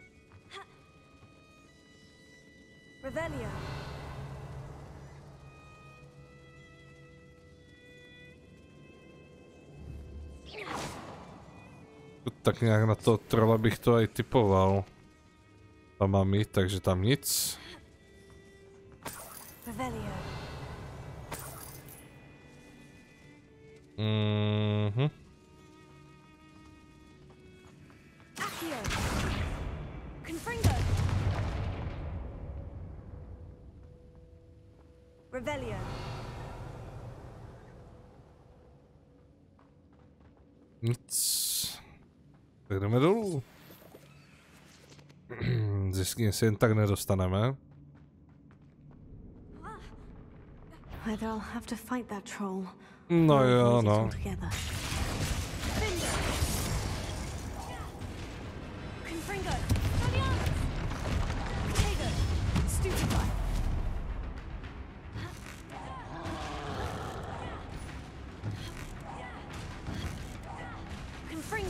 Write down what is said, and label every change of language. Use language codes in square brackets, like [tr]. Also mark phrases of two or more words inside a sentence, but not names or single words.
[cs] Revelio. Tak nějak na to trolla bych to aj typoval. Tam mám jít, takže tam nic. Revelio. Accio. Confringo. Revelio. Nic. Tak jdeme dolů. Zjistně se jen tak nedostaneme. [en] Either I'll have to fight that troll. [cs] No jo, no. Confringo. Potato. Stupefy. Confringo.